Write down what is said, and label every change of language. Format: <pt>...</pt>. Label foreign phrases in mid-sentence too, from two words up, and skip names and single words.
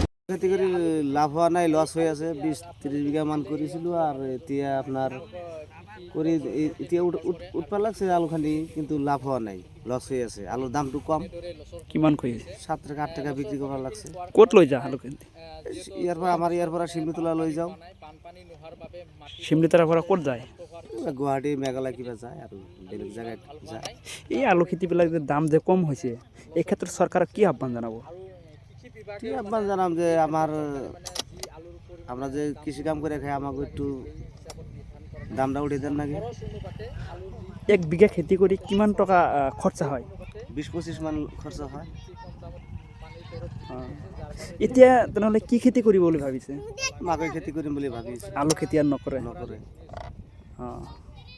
<bn>খেতি করে লাভ হওয়া নাই, লস হয়ে আছে। 20-30 বিঘা মান করেছিল, আর এতিয়া আপনার করে এতিয়া উঠবার লাগছে আলু খালি, কিন্তু লাভ হওয়া নাই, লস হয়ে আছে। আলুর দামটু কম,</bn> <as>কিমান কই</as> <bn>7 টাকা 8 টাকা বিক্রি করার লাগছে।</bn> <as>ক'ত লৈ যা আলু কিনতে? ইয়ার পর শিমলিতলা লৈ যাও। শিমলিতলাৰ পৰা ক'ত যায়? গুৱাহাটী মেঘালয় কিবা যায় আৰু বেলেগ জায়গায় যায়। এই আলু খেতিবিলাক যে দাম যে কম হৈছে, এই ক্ষেত্ৰত চৰকাৰক কি আহ্বান জনাব?</as> <bn>কি আহ্বান জানাম যে আমরা যে কৃষি কাম করে খাই, আমাকে একটু দামটা উঠিয়ে দেন নাকি।</bn> <as>1 বিঘা খেতি কৰি কিমান টকা খৰচা হয়?</as> <bn>20-25 মান খরচা হয়।</bn> <as>এতিয়া তেনেহ'লে কি খেতি কৰিব বুলি ভাবিছে? মাকৈ খেতি কৰিম বুলি ভাবি আছো। আলু খেতি আৰু নকৰে? নকৰে। অঁ।</as>